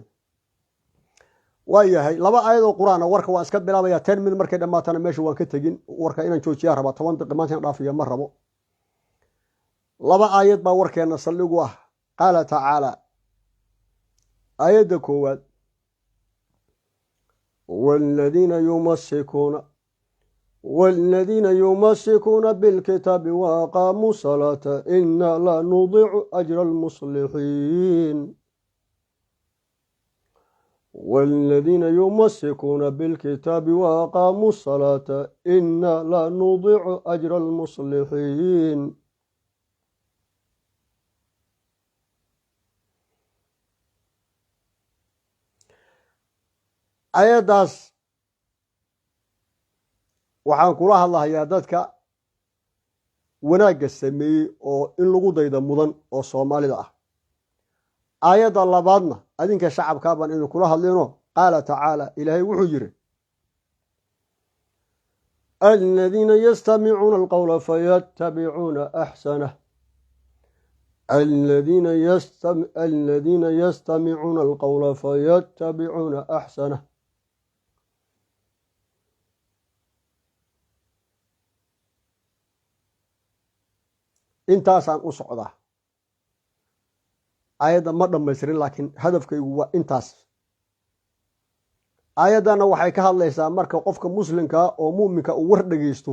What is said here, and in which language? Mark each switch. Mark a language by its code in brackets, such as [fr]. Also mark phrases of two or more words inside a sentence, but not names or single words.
[so] waayahay 2 aayadoo quraan warka waa iska bilaabaya 10 minute markay dhamaatana meesha waan ka tagin. warka inaan joojiyaa raba 10 daqiiqo maanta dhaafiya ma rabo. 2 aayad baa warkeena saldhigu ah. [ar] قال تعالى [so] aayadda koowaad [ar] والذين يمسكون بالكتاب وأقاموا الصلاة إنا لا نضيع أجر المصلحين. والذين يمسكون بالكتاب وأقاموا الصلاة إنا لا نضيع أجر المصلحين. [so] ayadaas waxaan kula hadlahayaa dadka wanaagga sameeyey oo in lagu dayda mudan oo Soomaalida ah. aayadda labaadna adinka shacabka baan idin kula hadlayno. [ar] قال تعالى [so] ilaahay wuxuu yiri [ar] الذين يستمعون القول فيتبعون أحسنه. الذين يستمعون القول فيتبعون أحسنه. [so] intaasaan u socdaa. aayadda ma dhammaystirin, laakiin hadafkaygu waa intaas. aayaddana waxay ka hadlaysaa marka qofka muslimka oo mu'minka uu war dhageysto.